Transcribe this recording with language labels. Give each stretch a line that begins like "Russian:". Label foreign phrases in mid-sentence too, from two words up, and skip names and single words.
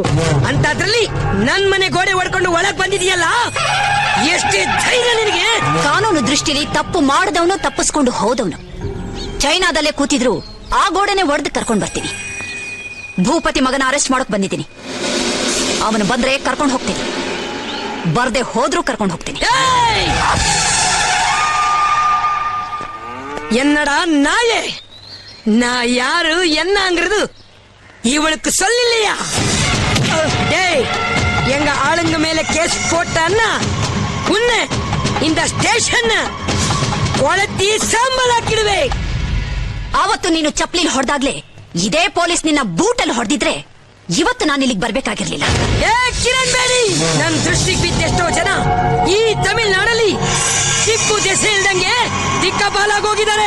Kannada: ಅಂತದ್ರಲ್ಲಿ ನನ್ ಮನೆ ಗೋಡೆ ಹೊಡ್ಕೊಂಡು ಒಳಗ್ ಬಂದಿದೆಯಲ್ಲ, ಎಷ್ಟೇ ಧೈರ್ಯ ನಿನಗೆ? ಕಾನೂನು ದೃಷ್ಟಿಲಿ ತಪ್ಪು ಮಾಡದವನು ತಪ್ಪಿಸ್ಕೊಂಡು ಹೋದವನು ಚೈನಾದಲ್ಲೇ ಕೂತಿದ್ರು ಆ ಗೋಡೆನೆ ಒಡೆದು ಕರ್ಕೊಂಡ್ ಬರ್ತೀನಿ. ಭೂಪತಿ ಮಗನ ಅರೆಸ್ಟ್ ಮಾಡಕ್ ಬಂದಿದ್ದೀನಿ. ಅವನು ಬಂದ್ರೆ ಕರ್ಕೊಂಡು ಹೋಗ್ತೀನಿ, ಬರ್ದೆ ಹೋದ್ರೂ ಕರ್ಕೊಂಡು ಹೋಗ್ತೀನಿ.
Tamil: என்னடா நாயே, நான் யாரு என்னங்கிறது இவளுக்கு சொல்லில்லையா? டேய், எங்க ஆளுங்க மேல கேஸ் போட்டான்னா உன்னை இந்த ஸ்டேஷன் கொளுத்தி சாம்பலாக்கிடுவே.
Kannada: ಆವತ್ತು ನೀನು ಚಪ್ಲಿಲ್ ಹೊಡೆದಾಗ್ಲೇ ಇದೇ ಪೊಲೀಸ್ ನಿನ್ನ ಬೂಟಲ್ಲಿ ಹೊಡೆದಿದ್ರೆ ಇವತ್ತು ನಾನು ಇಲ್ಲಿಗೆ ಬರ್ಬೇಕಾಗಿರ್ಲಿಲ್ಲ. ಏ ಕಿರಣ್ ಬೇಡಿ, ನನ್ ದೃಷ್ಟಿಗೆ ಬಿದ್ದೆಷ್ಟೋ ಜನ ಈ ತಮಿಳ್ನಾಡಲ್ಲಿ ಟಿಪ್ಪು ದೆಸೆ ಇಲ್ದಂಗೆ ದಿಕ್ಕಪಾಲಾಗೋಗಿದ್ದಾರೆ.